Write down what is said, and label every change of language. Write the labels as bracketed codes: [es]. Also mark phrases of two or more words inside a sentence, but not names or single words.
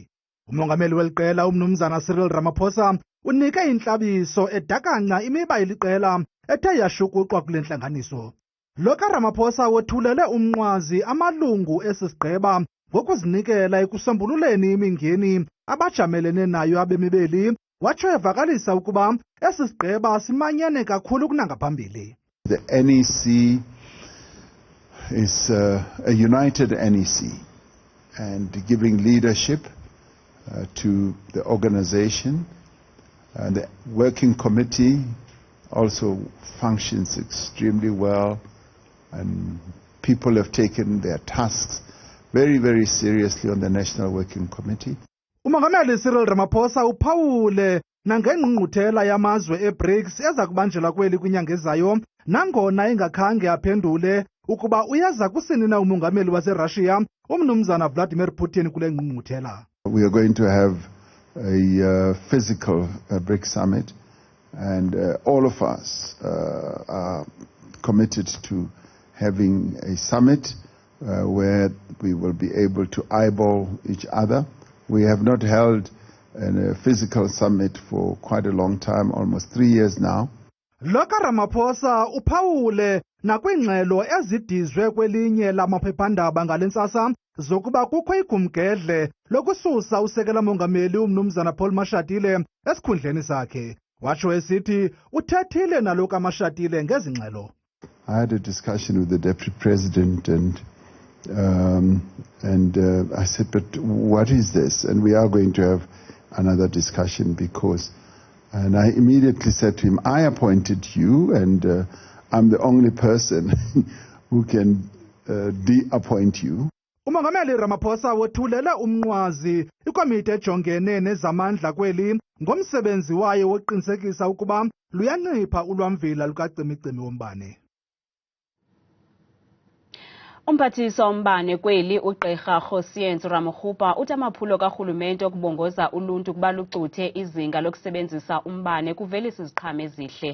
[xh] Umongameli weliqela umnumzana Ramaphosa unike intlabiso edakanca imiba yeliqela ethe yashukuxwa kule ntlanganiso. Ramaphosa wothulele umnqwazi amalungu esisigqeba ngokuzinikela ekusombululeni imingeni abajamelene nayo abemibeli watsho evakalisa ukuba esi sigqeba simanyene kakhulu kunangaphambili. [en] The NEC is a united NEC and giving leadership to the organization. The working committee also functions extremely well, and people have taken their tasks very, very seriously on the National Working Committee. [xh] Umongameli Ramaphosa uphawule nangengqungquthela yamazwe e-BRICS eza kubanjelwa kweli kwinyanga ezayo nangona ingakhange aphendule ukuba uyeza kusini na umongameli waseRussia umnumzana Vladimir Putin kule ngqungquthela. [en] We are going to have a physical BRICS summit, and all of us are committed to having a summit where we will be able to eyeball each other. We have not held a physical summit for quite a long time, almost 3 years now. [xh] Ramaphosa uphawule nakwingxelo ezidizwe kwelinye lamaphephandaba ngalentsasa zokuba kukho igumgedle lokususa usekela mongameli umnumzana Paul Mashatile esikhundleni sakhe. Watsho esithi uthethile nalo Mashatile ngezi ngxelo. [en] I had a discussion with the deputy president and I said, but what is this? And we are going to have another discussion because, and I immediately said to him, I appointed you and I'm the only person who can de-appoint you. [xh] Umongameli Ramaphosa wothulele umnqwazi ikomiti ejongene nezamandla kweli ngomsebenzi wayo wokuqinisekisa ukuba luyancipha ulwamvila lukacimicimi wombane. Umphathiswa wombane kweli ugqirha Ramaphosa uthi amaphulo karhulumente okubongoza uluntu kuba lucuthe izinga lokusebenzisa umbane kuvelisa iziqhamo ezihle.